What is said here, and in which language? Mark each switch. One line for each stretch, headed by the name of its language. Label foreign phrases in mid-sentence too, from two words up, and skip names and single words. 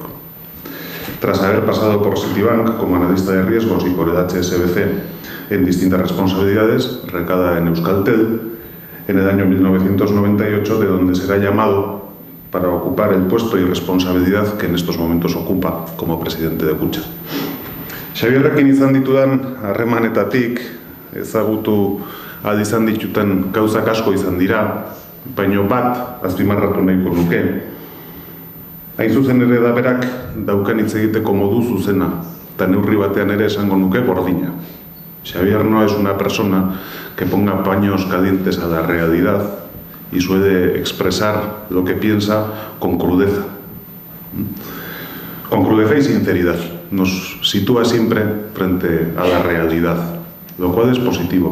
Spanish: Tras haber pasado por Citibank como analista de riesgos y por el HSBC en distintas responsabilidades, recada en Euskaltel, en el año 1998, de donde será llamado para ocupar el puesto y responsabilidad que en estos momentos ocupa como presidente de Kutxa.
Basque: Xabierrekin izan ditudan harremanetatik ezagutu ahal izan dituten gauzak asko izan dira, baino bat azpimarratu nahiko nuke. Hain zuzen ere da berak daukan hitz egiteko modu zuzena, eta neurri batean ere esango nuke gordina.
Spanish: Xabier no es una persona que ponga paños calientes a la realidad y suele expresar lo que piensa con crudeza. Con crudeza y sinceridad. Nos sitúa siempre frente a la realidad, lo cual es positivo.